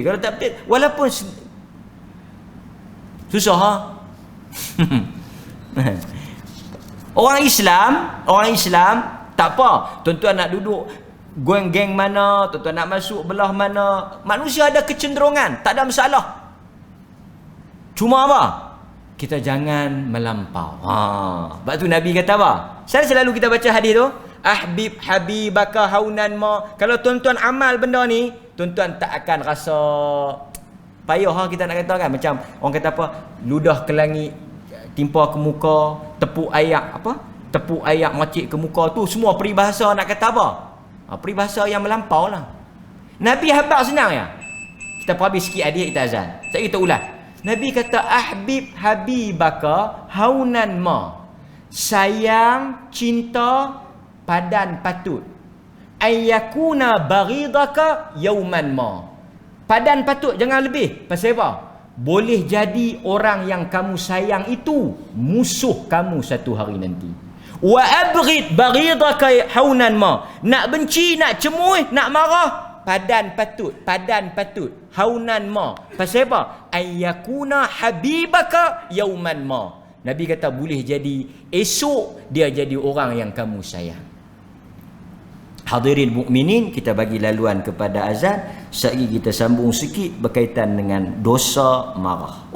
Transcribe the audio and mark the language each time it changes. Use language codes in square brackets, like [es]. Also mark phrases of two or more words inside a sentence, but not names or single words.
[ms] Kalau tak betul, walaupun susah Orang Islam tak apa. Tuan-tuan nak duduk geng-geng mana, tuan-tuan nak masuk belah mana, manusia ada kecenderungan, tak ada masalah. Cuma apa? Kita jangan melampau. Sebab tu Nabi kata apa? Selalu kita baca hadis tu, [ar] أحبب حبيبك هونا ما. [ms] Kalau tuan-tuan amal benda ni, tuan-tuan tak akan rasa payah kita nak kata kan. Macam orang kata apa, ludah ke langit, timpa ke muka, tepuk ayak macik ke muka tu, semua peribahasa nak kata apa? Peribahasa yang melampau lah. Nabi habaq senang ya. Kita perhabis sikit hadis, kita azan. Sekejap kita ulas. Nabi kata [ar] أحبب حبيبك هونا ما. [ms] Sayang, cinta, padan patut. [ar] أيكون بغيضك يوما ما. [ms] Padan patut, jangan lebih. Pasal apa? Boleh jadi orang yang kamu sayang itu musuh kamu satu hari nanti. [ar] وأبغض بغيضك هونا ما. [ms] Nak benci, nak cemuih, nak marah, padan patut, padan patut. [ar] هونا ما. [ms] Pasal apa? [ar] أيكون حبيبك يوما ما. [ms] Nabi kata boleh jadi esok dia jadi orang yang kamu sayang. Hadirin mukminin, kita bagi laluan kepada azan. Sekali kita sambung sikit berkaitan dengan dosa marah.